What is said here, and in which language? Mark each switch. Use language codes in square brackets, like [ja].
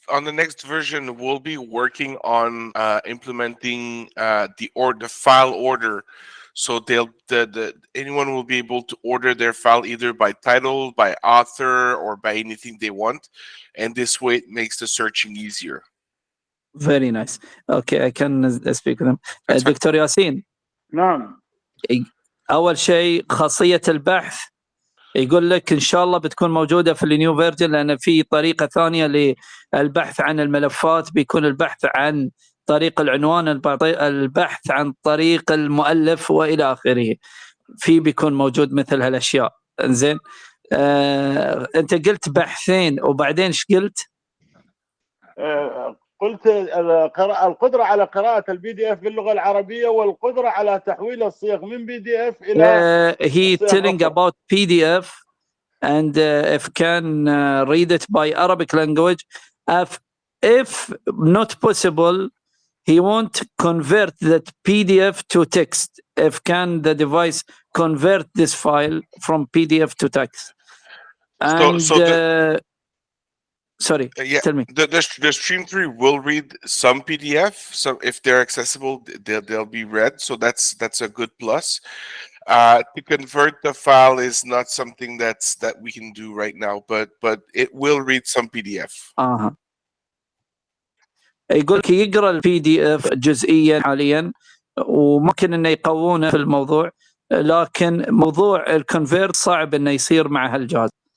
[en] on the next version, we'll be working on implementing the file order. So anyone will be able to order their file either by title, by author, or by anything they want, and this way it makes the searching easier. Very nice. Okay, I can speak with them. [ar] دكتور ياسين. نعم. أول شيء خاصية البحث يقول لك إن شاء الله بتكون موجودة في [en] النيو فيرجن، [ar] لأن في طريقة ثانية للبحث عن الملفات، بيكون البحث عن طريق العنوان، البحث عن طريق المؤلف وإلى آخره. بيكون موجود مثل هالأشياء. إنزين، أنت قلت بحثين وبعدين إيش قلت؟ قلت القدرة على قراءة الPDF باللغة العربية والقدرة على تحويل الصيغ من PDF إلى [en] he telling about PDF and if can read it by Arabic language. If not possible, he won't convert that PDF to text. If can the device convert this file from PDF to text? And sorry, tell me. The Stream 3 will read some PDF. So if they're accessible, they'll be read. So that's a good plus. To convert the file is not something that we can do right now, but it will read some PDF. [ar] يقول لك يقرا البي دي اف جزئيا حاليا، وممكن انه يقوونه في الموضوع، لكن موضوع الكونفيرت صعب انه يصير مع هالجهاز.